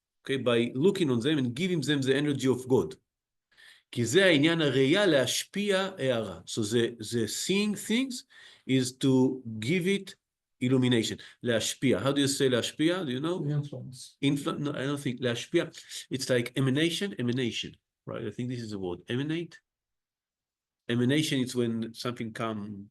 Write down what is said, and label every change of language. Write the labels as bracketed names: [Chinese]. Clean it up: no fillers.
[English] Okay, by looking on them and giving them the energy of God. [Hebrew] כי זה העניין הראייה להשפיע הערה. [English] So the seeing things is to give it illumination. להשפיע. How do you say להשפיע? Do you know? Influence. No, I don't think להשפיע. It's like emanation. Right? I think this is the word. Emanate. Emanation is when something comes.